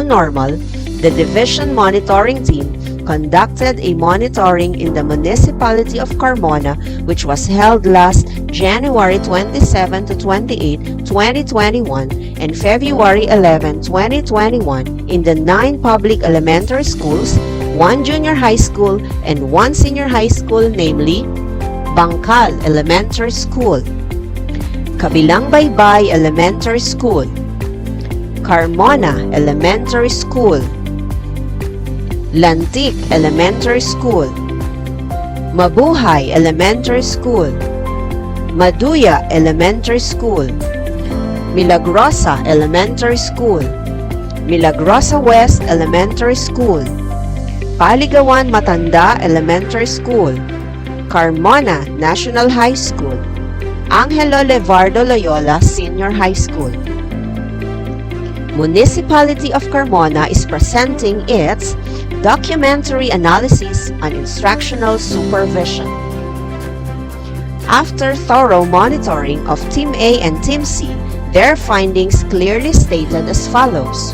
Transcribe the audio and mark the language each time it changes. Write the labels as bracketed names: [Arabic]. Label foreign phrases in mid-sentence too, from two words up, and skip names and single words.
[English] normal, the division monitoring team conducted a monitoring in the municipality of Carmona, which was held last January 27 to 28, 2021 and February 11, 2021 in the 9 public elementary schools, 1 junior high school, and 1 senior high school, namely Bangkal Elementary School, Kabilang Baybay Elementary School, Carmona Elementary School, Lantik Elementary School, Mabuhay Elementary School, Maduya Elementary School, Milagrosa Elementary School, Milagrosa West Elementary School, Paligawan Matanda Elementary School, Carmona National High School, Angelo Levardo Loyola Senior High School. Municipality of Carmona is presenting its documentary analysis on instructional supervision. After thorough monitoring of Team A and Team C, their findings clearly stated as follows.